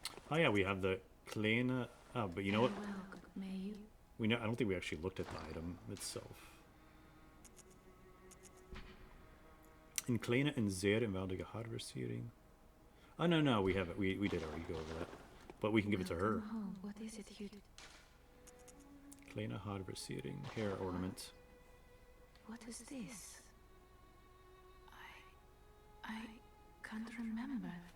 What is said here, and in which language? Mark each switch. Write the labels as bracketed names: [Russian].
[English] Oh yeah, we have the kleine. Oh, but you know what? Very well, may you? We know. I don't think we actually looked at the item itself. [Dutch] Een kleine en zeer eenvoudige haarversiering. [English] Oh no, we have it. We did already go over that, but we can give it to her. Welcome home. What is it you? Kleine haarversiering, hair ornament. What is this? I can't remember.